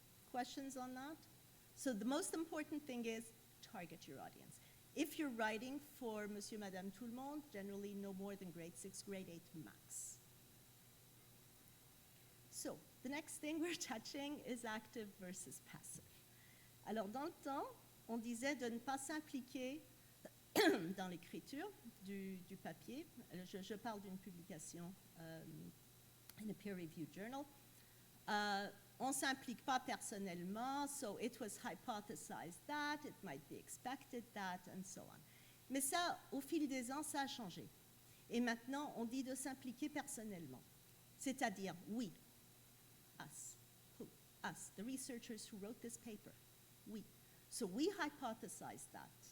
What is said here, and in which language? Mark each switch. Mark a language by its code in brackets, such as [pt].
[en] Questions on that? So the most important thing is target your audience. If you're writing for [fr] Monsieur, Madame, tout le monde, [en] generally no more than grade 6, grade 8 max. So the next thing we're touching is active versus passive. [fr] Alors, dans le temps, on disait de ne pas s'impliquer dans l'écriture du papier. Je parle d'une publication [en] in a peer-reviewed journal. [fr] On ne s'implique pas personnellement, [en] so it was hypothesized that, it might be expected that, and so on. [fr] Mais ça, au fil des ans, ça a changé. Et maintenant, on dit de s'impliquer personnellement. C'est-à-dire, [en] we, us, who, us, the researchers who wrote this paper. We. So we hypothesized that.